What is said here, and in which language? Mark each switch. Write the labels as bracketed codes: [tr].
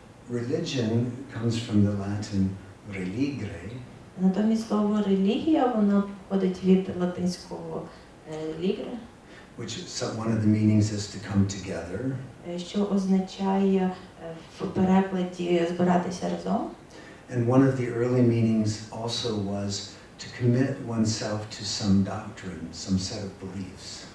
[en] Religion comes from the Latin religere. [uk] Натомість слово релігія, воно походить від латинського ligere, [en] which one of the meanings is to come together. [uk] Що означає в перекладі збиратися разом. [en] And one of the early meanings also was to commit oneself to some doctrine, some set of beliefs.